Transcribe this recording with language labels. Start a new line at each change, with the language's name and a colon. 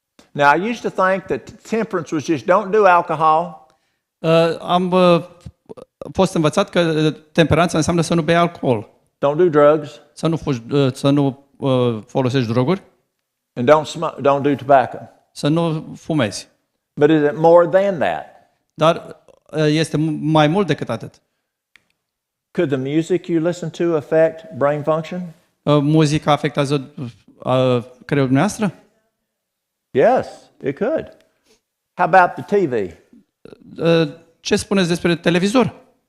English: Now, I used to think that temperance was just don't do alcohol,
Romanian: Am fost învățat că temperanța înseamnă să nu bei alcool,
English: don't do drugs,
Romanian: să nu folosești droguri,
English: and don't do tobacco.
Romanian: să nu fumezi.
English: But is it more than that?
Romanian: Dar este mai mult decât atât.
English: Could the music you listen to affect brain function?
Romanian: Muzica afectează creierul noastră?
English: Yes, it could. How about the TV?
Romanian: Ce spuneți despre televizor?